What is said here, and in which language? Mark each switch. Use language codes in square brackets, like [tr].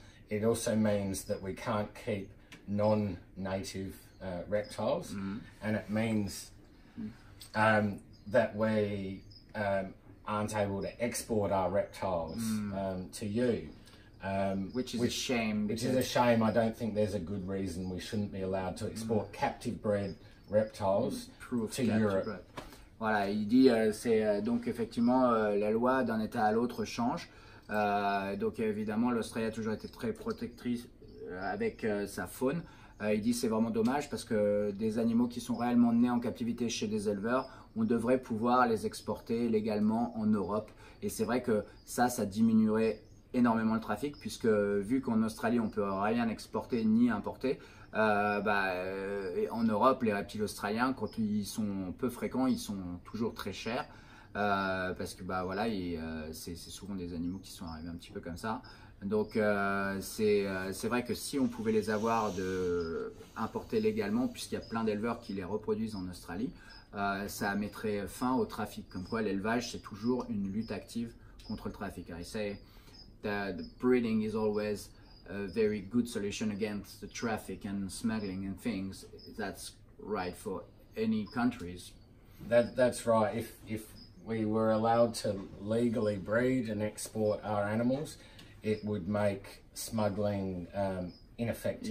[en] It also means that we can't keep non-native reptiles, and it means that we aren't able to export our reptiles to you. Which is a shame. Which is a shame. I don't think there's a good reason we shouldn't be allowed to export captive bred reptiles to Europe. [fr] Voilà, il dit c'est donc effectivement la loi d'un état à l'autre change. Donc évidemment l'Australie a toujours été très protectrice avec sa faune. Il dit c'est vraiment dommage parce que des animaux qui sont réellement nés en captivité chez des éleveurs, on devrait pouvoir les exporter légalement en Europe. Et c'est vrai que ça diminuerait énormément le trafic puisque vu qu'en Australie on peut rien exporter ni importer, en Europe les reptiles australiens quand ils sont peu fréquents ils sont toujours très chers parce que voilà c'est souvent des animaux qui sont arrivés un petit peu comme ça. Donc c'est vrai que si on pouvait les avoir importés légalement puisqu'il y a plein d'éleveurs qui les reproduisent en Australie, ça mettrait fin au trafic. Comme quoi l'élevage c'est toujours une lutte active contre le trafic. [en] I say that breeding is always a very good solution against the traffic and smuggling and things. That's right for any countries. That's right. If we were allowed to legally breed and export our animals, it would make smuggling ineffective.